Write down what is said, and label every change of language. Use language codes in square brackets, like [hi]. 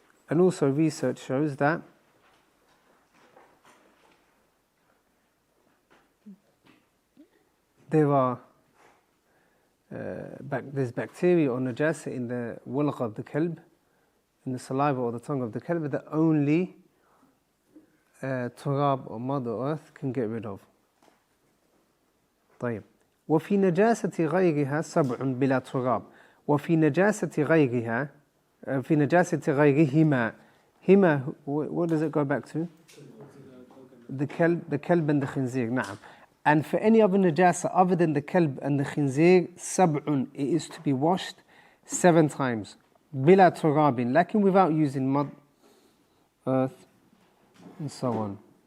[en] And also research shows that there's bacteria or najasa in the walq of the kalb, in the saliva or the tongue of the kalb, that only turab or mud or earth can get rid of. [ar] طيب. وفي نجاسة غيرها سبع بلا تراب. وفي نجاسة غيرها في نجاسة غيرهما. [en] Hima, what does it go back to? The kalb and the khinzir. نعم. And for any other najasa other than the kalb and the khinzir, sab'un, it is to be washed 7 times. [ar] Bila turabin, [en] lakin without using mud, earth, and so on.